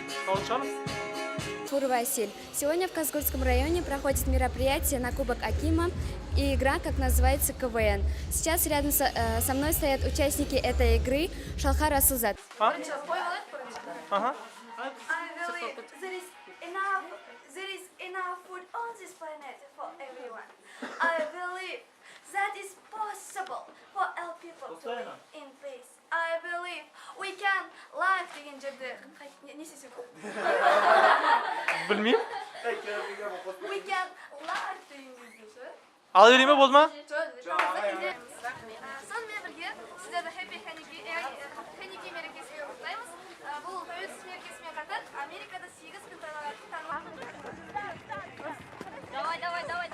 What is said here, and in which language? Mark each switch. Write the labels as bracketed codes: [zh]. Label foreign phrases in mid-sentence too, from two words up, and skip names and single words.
[ru] Василь. Сегодня в Казгурском районе проходит мероприятие на Кубок Акима и игра, как называется, КВН. Сейчас рядом со мной стоят участники этой игры Шалхар Асузат. [en] That is possible for all people to live in peace. I believe we can live [kk] деген жерде не істесек болады? Білмеймін. [en] We can live [kk] деген жерде ше. Ала берейін бе, болды ма? Сонымен бірге сіздерді Happy Hanukkah мерекесімен құттықтаймыз. Бұл тәуелсіздік мерекесімен қатар Америкада 8 күн тойланатын